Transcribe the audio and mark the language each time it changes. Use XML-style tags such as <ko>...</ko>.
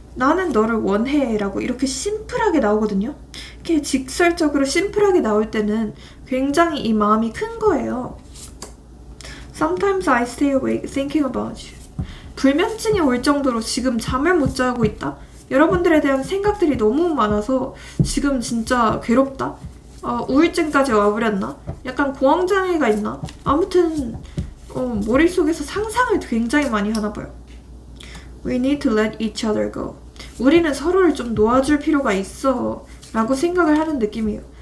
<ko>나는 너를 원해 라고 이렇게 심플하게 나오거든요. 이렇게 직설적으로 심플하게 나올 때는 굉장히 이 마음이 큰 거예요.</ko> <en>Sometimes I stay awake thinking about you.</en> <ko>불면증이 올 정도로 지금 잠을 못 자고 있다. 여러분들에 대한 생각들이 너무 많아서 지금 진짜 괴롭다. 우울증까지 와버렸나? 약간 공황장애가 있나? 아무튼 머릿속에서 상상을 굉장히 많이 하나 봐요.</ko> <en>We need to let each other go.</en> <ko>우리는 서로를 좀 놓아줄 필요가 있어 라고 생각을 하는 느낌이에요.</ko>